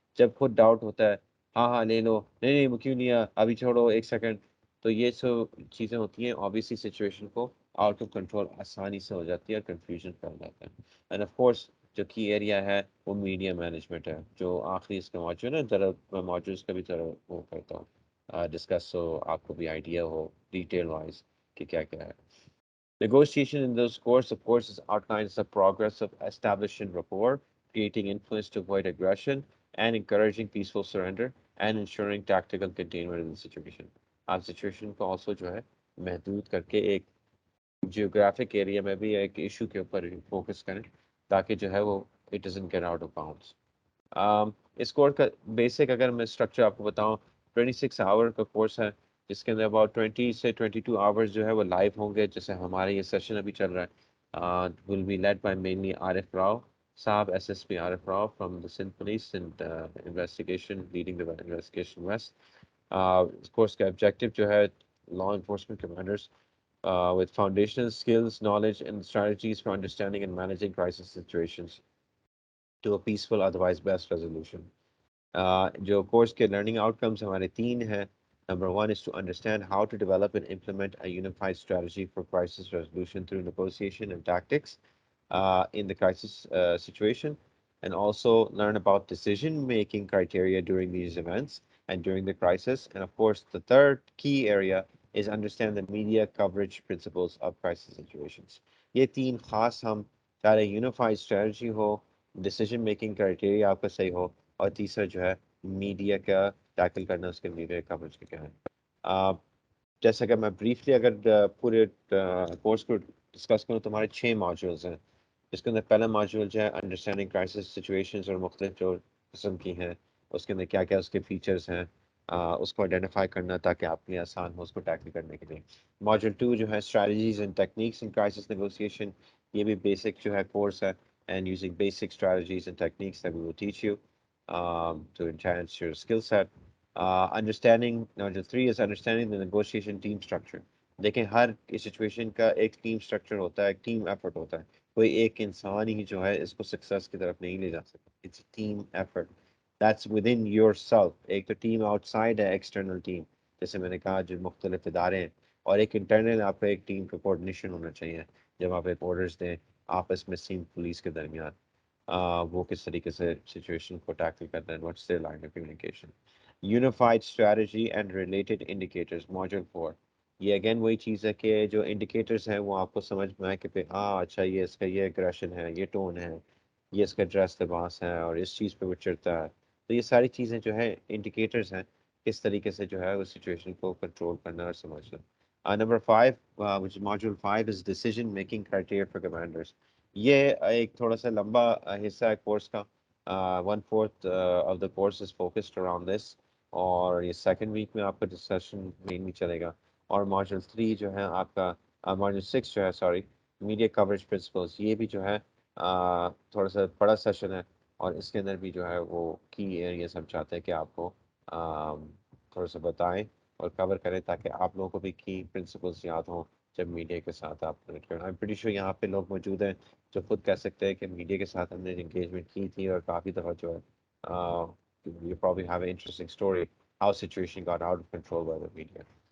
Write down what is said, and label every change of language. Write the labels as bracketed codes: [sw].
[hi] जब खुद डाउट होता है, हाँ हाँ ले लो, नहीं नहीं वो क्यों नहीं है, अभी छोड़ो एक सेकंड, तो ये सब चीज़ें होती हैं, ऑब्वियसली सिचुएशन को आउट ऑफ कंट्रोल आसानी से हो जाती है और कंफ्यूजन फैल जाता है। एंड ऑफ कोर्स जो की एरिया है वो मीडिया मैनेजमेंट है, जो आखिरी इसका मौजूद है, ज़रा मैं मौजूद इसका भी ज़रा वो करता हूँ डिस्कस, so आपको भी आइडिया हो डिटेल वाइज कि क्या क्या है। [en] Negotiation in those course, of course, is outlines the progress of establishing rapport, creating influence to avoid aggression, and encouraging peaceful surrender, and ensuring tactical containment in the situation. [hi] आप situation को also जो है महदूद करके एक geographic area में भी एक इशू के ऊपर फोकस करें, ताकि जो है वो [en] It doesn't get out of bounds. [hi] इस कोर्स का बेसिक अगर मैं स्ट्रक्चर आपको बताऊं, 26 आवर का कोर्स है, जिसके अंदर अबाउट 20 से 22 आवर्स जो है वो लाइव होंगे, जैसे हमारे ये सेशन अभी चल रहा है, [en] Will be led by mainly Arif Rao साहब, SSP Arif Rao from the Sindh police and investigation, leading the investigation west. [hi] इस कोर्स का ऑब्जेक्टिव जो है [en] Law enforcement commanders with foundational skills, knowledge, and strategies for understanding and managing crisis situations to a peaceful, otherwise best resolution. [hi] जो course के learning outcomes हमारे तीन हैं। [en] Number one is to understand how to develop and implement a unified strategy for crisis resolution through negotiation and tactics in the crisis situation, and also learn about decision-making criteria during these events and during the crisis. And of course, the third key area is understand the media coverage principles of crisis situations. [hi] ये तीन खास हम चाहे unified strategy हो, decision making criteria आपका सही हो, और तीसरा जो है मीडिया का टैकल करना, उसके मीडिया कवरेज का क्या है। जैसे कि मैं ब्रीफली अगर पूरे कोर्स को डिस्कस करूँ तो हमारे 6 मॉड्यूल्स हैं, जिसके अंदर पहला मॉड्यूल जो है अंडरस्टैंडिंग क्राइसिस सिचुएशंस और मुख्तलिफ जो किस्म की हैं, उसके अंदर क्या क्या उसके फीचर्स हैं, उसको आइडेंटिफाई करना ताकि आपके लिए आसान हो उसको टैकल करने के लिए। मॉड्यूल 2 जो है strategies and techniques in crisis negotiation, ये भी बेसिक जो है कोर्स है, [en] And using basic strategies and techniques that we will teach you to enhance your skill set. Understanding, number 3 is understanding the negotiation team structure. [hi] देखें हर situation का एक team structure होता है, एक टीम एफर्ट होता है, कोई एक इंसान ही जो है इसको सक्सेस की तरफ नहीं ले जा सकता। [en] It's team effort that's within yourself. [hi] एक तो टीम आउटसाइड है, एक्सटर्नल टीम, जैसे मैंने कहा जो मुख्तलिफ इदारे हैं, और एक इंटरनल आपका एक टीम का कोऑर्डिनेशन होना चाहिए जब आप एक ऑर्डर्स दें आपस में सिंध पुलिस के दरमियान, वो किस तरीके से सिचुएशन को टैकल करते हैं, [en] What's their line of communication. Unified strategy and related indicators, module 4। [hi] ये अगेन वही चीज़ है कि जो इंडिकेटर्स हैं वो आपको समझ में आए कि हाँ अच्छा ये इसका ये एग्रेशन है, ये टोन है, ये इसका ड्रेस लिबास है, और इस चीज़ पे वो चिढ़ता है। तो ये सारी चीज़ें जो है इंडिकेटर्स हैं किस तरीके से जो है उस सिचुएशन को कंट्रोल करना और समझना। [en] Number 5 which is module 5 is decision making criteria for commanders। [hi] ये एक थोड़ा सा लंबा हिस्सा है कोर्स का। [en] 1/4 of the course is focused around this, [hi] और ये सेकंड वीक में आपका डिस्कशन मेनली चलेगा। और मॉड्यूल 3 जो है आपका, मॉड्यूल 6 जो है सॉरी, मीडिया कवरेज प्रिंसिपल्स, ये भी जो है थोड़ा सा बड़ा सेशन है, और इसके अंदर भी जो है वो की एरियाज हम चाहते हैं कि आपको थोड़ा सा बताएं और कवर करें, ताकि आप लोगों को भी की प्रिंसिपल्स याद हों जब मीडिया के साथ आप कनेक्ट करें। [en] I am pretty sure [hi] यहाँ पे लोग मौजूद हैं जो खुद कह सकते हैं कि मीडिया के साथ हमने इंगेजमेंट की थी, और काफ़ी दफ़ा जो है [en] you probably have an interesting story how situation got out of control by the media.